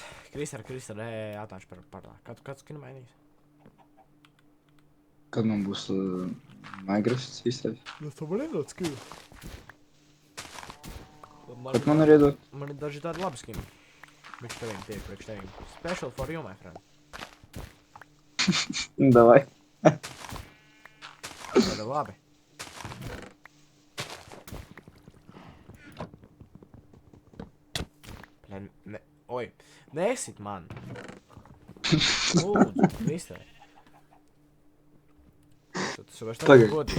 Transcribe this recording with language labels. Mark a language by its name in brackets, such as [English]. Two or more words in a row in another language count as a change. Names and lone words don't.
[Latvian] Krister, atnāc par tā. Kad skinu mainīs? Kad man būs Minecraft īstais? Tu man iedod skinu. Kad man ir iedod? Man ir daži tādi labi skini. Priekš tevim. [English] Special for you, my friend. [Latvian] Davai. Tāda labi. Oi, nesit man. Lūdzu, Krister. Tas vairs tā godīgi.